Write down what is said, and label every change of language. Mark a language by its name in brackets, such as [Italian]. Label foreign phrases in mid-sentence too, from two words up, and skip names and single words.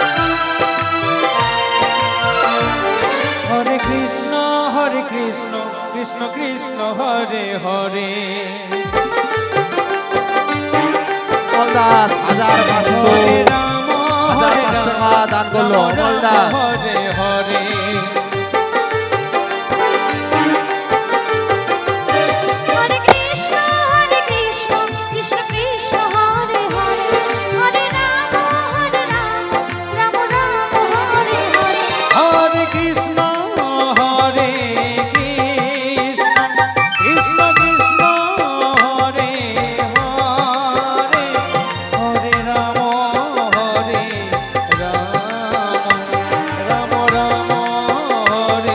[Sanskrit] হরে কৃষ্ণ কৃষ্ণ কৃষ্ণ হরে হরে। [Bangla] অমল দাস 1500 [Sanskrit] হরে রাম হরে [Bangla] 1005 টাকা [Sanskrit] রাম [Bangla] দান করলো অমল দাস। [Sanskrit] হরে হরে। हरे कृष्ण, कृष्ण कृष्ण, हरे हरे, हरे राम, राम राम, हरे हरे. হরে কৃষ্ণ হরে কৃষ্ণ কৃষ্ণ কৃষ্ণ হরে হরে। হরে রাম হরে রাম রাম রাম হরে